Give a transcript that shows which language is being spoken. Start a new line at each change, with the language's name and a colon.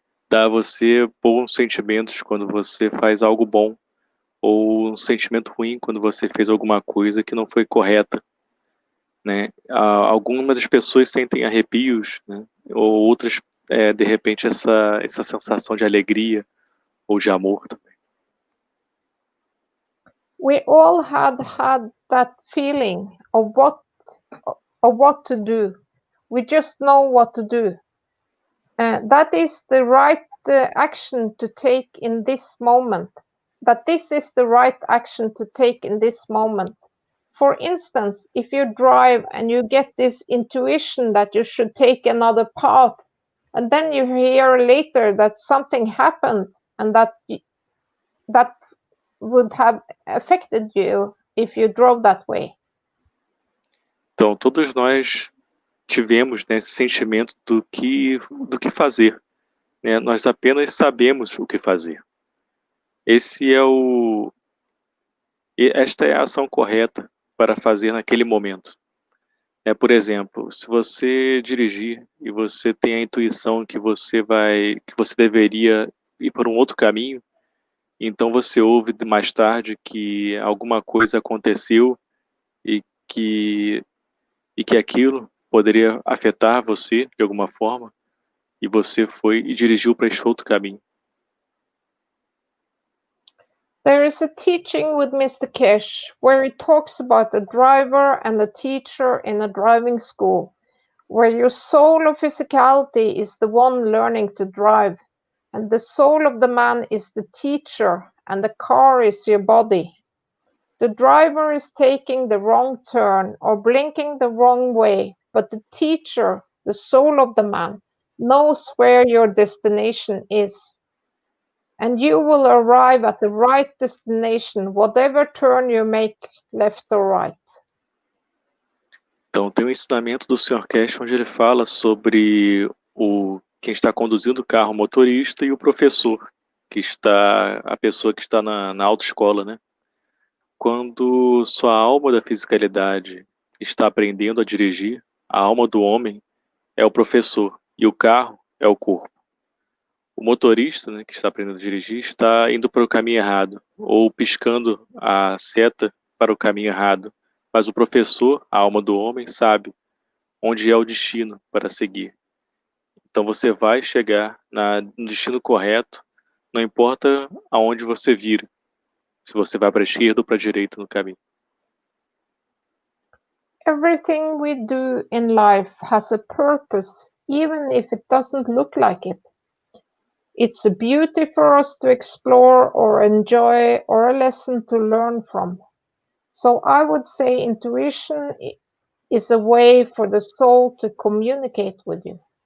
Portuguese: Dá a você bons sentimentos quando você faz algo bom, ou um sentimento ruim quando você fez alguma coisa que não foi correta, né? Algumas das pessoas sentem arrepios, né? Ou outras, de repente, essa sensação de alegria ou de amor também.
English: We all had that feeling of what to do. We just know what to do. That is the right action to take in this moment. That this is the right action to take in this moment. For instance, if you drive and you get this intuition that you should take another path, and then you hear later that something happened and that would have affected you if you drove that way?
Portuguese: Então, todos nós tivemos, né, esse sentimento do que fazer, né? Nós apenas sabemos o que fazer. Esse é o Esta é a ação correta para fazer naquele momento. Por exemplo, se você dirigir e você tem a intuição que você deveria ir por um outro caminho, então você ouve mais tarde que alguma coisa aconteceu e que aquilo poderia afetar você de alguma forma, e você foi e dirigiu para este outro caminho.
English: There is a teaching with Mr. Kesh where he talks about a driver and a teacher in a driving school, where your soul of physicality is the one learning to drive, and the soul of the man is the teacher, and the car is your body. The driver is taking the wrong turn or blinking the wrong way, but the teacher, the soul of the man, knows where your destination is. And you will arrive at the right destination, whatever turn you make, left or right.
Portuguese: Então, tem um ensinamento do Sr. Cash onde ele fala sobre quem está conduzindo o carro, o motorista, e o professor, a pessoa que está na autoescola, né? Quando sua alma da fisicalidade está aprendendo a dirigir, a alma do homem é o professor e o carro é o corpo. O motorista, né, que está aprendendo a dirigir, está indo para o caminho errado, ou piscando a seta para o caminho errado. Mas o professor, a alma do homem, sabe onde é o destino para seguir. Então você vai chegar no destino correto, não importa aonde você vira, se você vai para a esquerda ou para a direita no caminho.
English: Everything we do in life has a purpose, even if it doesn't look like it. It's a beauty for us to explore or enjoy, or a lesson to learn from. So I would say intuition is a way for the soul to communicate with you.